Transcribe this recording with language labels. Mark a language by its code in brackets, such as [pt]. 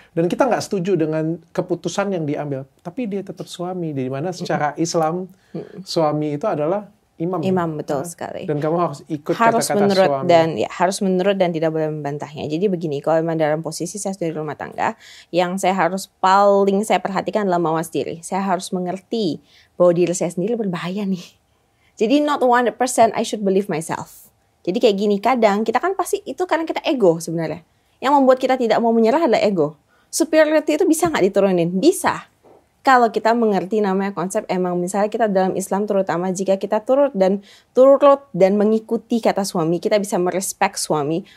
[id] Dan kita nggak setuju dengan keputusan yang diambil. Tapi dia tetap suami, di mana secara Islam suami itu adalah imam, betul sekali. Dan kamu harus ikut kata-kata suami. Harus menurut dan tidak boleh membantahnya. Jadi begini, kalau memang dalam posisi saya sudah di rumah tangga, yang saya paling saya perhatikan adalah mawas diri. Saya harus mengerti bahwa diri saya sendiri berbahaya nih. [en] Jadi not 100% I should believe myself. [id] Jadi kayak gini, kadang kita kan pasti itu karena kita ego sebenarnya. Yang membuat kita tidak mau menyerah adalah ego. Superiority itu bisa nggak diturunin? Bisa. Kalau kita mengerti namanya konsep, emang misalnya kita dalam Islam terutama jika kita turut dan mengikuti kata suami, kita bisa merespek suami.